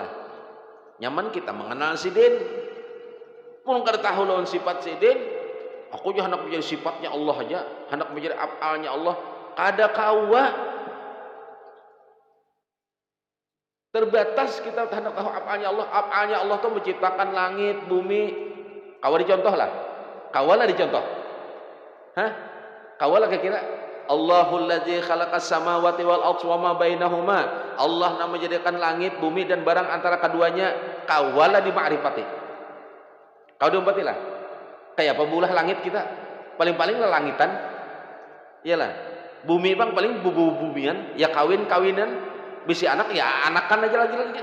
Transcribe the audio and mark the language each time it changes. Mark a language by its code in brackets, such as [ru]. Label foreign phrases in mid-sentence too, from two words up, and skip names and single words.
[bjn] Nyaman kita mengenal sidin. Mun kada tahu lawan sifat sidin, aku je hendak menjadi sifatnya Allah aja, hendak menjadi af'alnya Allah, kada kawa. Terbatas kita hendak tahu af'alnya Allah. Af'alnya Allah itu menciptakan langit, bumi. Kawa dicontoh lah. Kawalah dicontoh. Hah? Kawalah kira-kira. [ar] الله الذي خلق السماوات والأرض وما بينهما. [bjn] Allah yang menjadikan langit, bumi dan barang antara keduanya. Kawalah di ma'rifati. Kau diumpati lah. Kayak apa bulah langit kita? Paling-paling lah langitan. Iyalah. Bumi bang paling bumian, ya kawinan. Bisi anak ya anakan aja lagi.